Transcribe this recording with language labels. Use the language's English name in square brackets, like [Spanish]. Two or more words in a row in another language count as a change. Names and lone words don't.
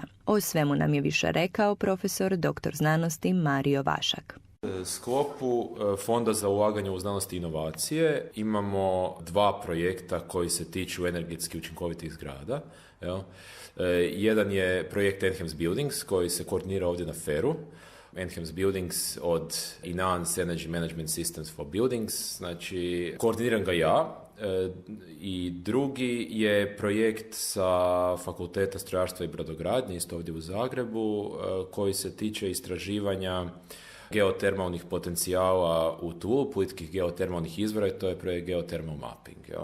[Croatian] O svemu nam je više rekao profesor dr. znanosti Mario Vašak. U sklopu Fonda za ulaganje u znanost i inovacije imamo dva projekta koji se tiču energetski učinkovitih zgrada. Jedan je projekt Enhanced Buildings koji se koordinira ovdje na FER-u. Enhanced Buildings od Enhanced Energy Management Systems for Buildings, znači koordiniram ga ja. I drugi je projekt sa Fakulteta strojarstva i brodogradnje, isto ovdje u Zagrebu, koji se tiče istraživanja geotermalnih potencijala u tlu, plitkih geotermalnih izvora, i to je projekt Geothermal Mapping.